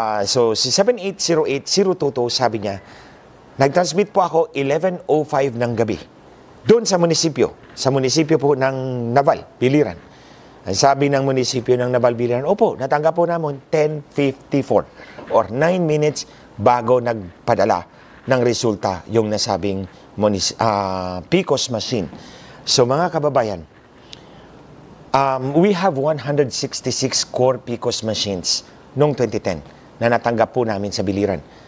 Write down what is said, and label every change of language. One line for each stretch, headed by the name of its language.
Filipino: So, si 7808-022, sabi niya, nag-transmit po ako 11:05 ng gabi. Doon sa munisipyo po ng Naval, Biliran. Ang sabi ng munisipyo ng Naval, Biliran, opo, natanggap po namin 10:54 or 9 minutes bago nagpadala ng resulta yung nasabing PCOS machine. So, mga kababayan,
English: we have 166 core PCOS machines
Filipino: noong 2010 na natanggap po namin sa Biliran.